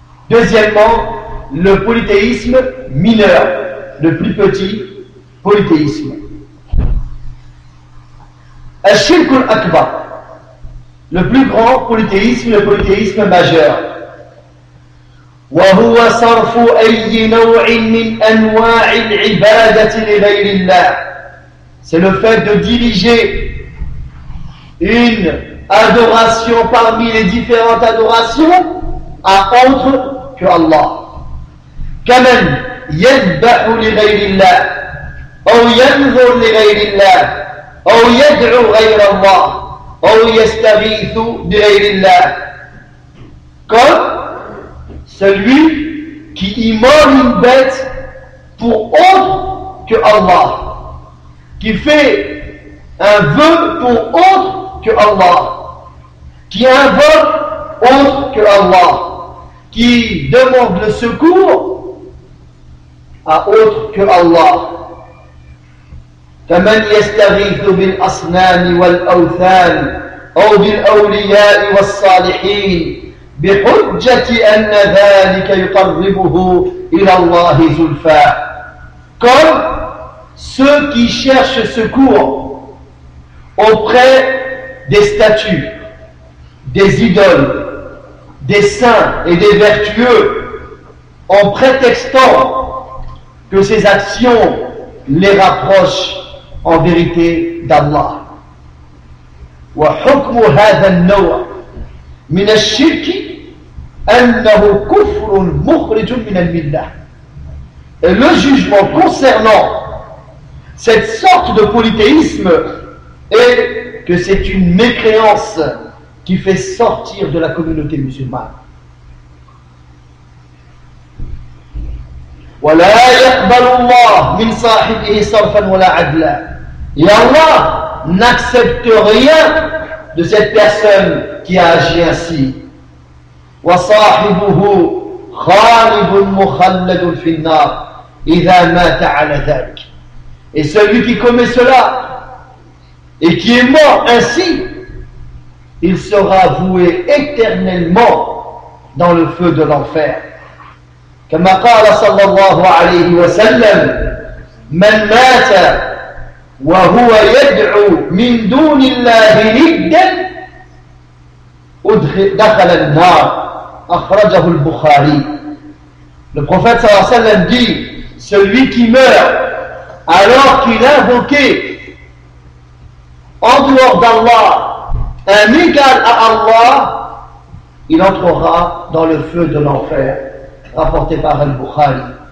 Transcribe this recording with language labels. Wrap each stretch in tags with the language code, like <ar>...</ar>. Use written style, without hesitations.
<fr>Deuxièmement, le polythéisme mineur, le plus petit polythéisme.</fr> <ar>Al-Shirk al-Akbar,</ar> <fr>le plus grand polythéisme, le polythéisme majeur.</fr> <ar>وهو صرف أي نوع من أنواع العبادة لغير الله.</ar> <fr>C'est le fait de diriger une adoration parmi les différentes adorations à autre que Allah.</fr> <ar>كمن يذبح لغير الله أو ينذر لغير الله أو يدعو غير الله أو يستغيث بغير الله.</ar> <fr>Comme celui qui immole une bête pour autre que Allah, qui fait un vœu pour autre que Allah, qui invoque autre que Allah, qui demande le secours à autre que Allah.</fr> <ar>فَمَنْ يَسْتَغِيثُ بِالْأَصْنَامِ وَالْأَوْثَانِ أَوْ بِالْأَوْلِيَاءِ وَالصَّالِحِينَ بحجة أن ذلك يقربه إلى الله زلفى.</ar> <fr>Comme ceux qui cherchent secours auprès des statues, des idoles, des saints et des vertueux, en prétextant que ces actions les rapprochent en vérité d'Allah.</fr> <ar>وحكم هذا النوع من الشرك أنه كفر مخرج من الملة.</ar> <fr>Et le jugement concernant cette sorte de polythéisme est que c'est une mécréance qui fait sortir de la communauté musulmane.</fr> <ar>ولا يقبل الله من صاحبه صرفا ولا عدلا.</ar> <fr>Et Allah n'accepte rien de cette personne qui a agi ainsi.</fr> <ar>وصاحبه خالد مخلد في النار إذا مات على ذلك.</ar> <fr>Et celui qui commet cela et qui est mort ainsi, il sera voué éternellement dans le feu de l'enfer.</fr> <ar>كما قال صلى الله عليه وسلم من مات وهو يدعو من دون الله ندا دخل النار. Akhrajahu al-Bukhari.</ar> <fr>Le prophète</fr> <ar>sallallahu alayhi wa sallam</ar> <fr>dit: celui qui meurt alors qu'il invoquait en dehors d'Allah un égal à Allah, il entrera dans le feu de l'enfer, rapporté par al-Bukhari.</fr>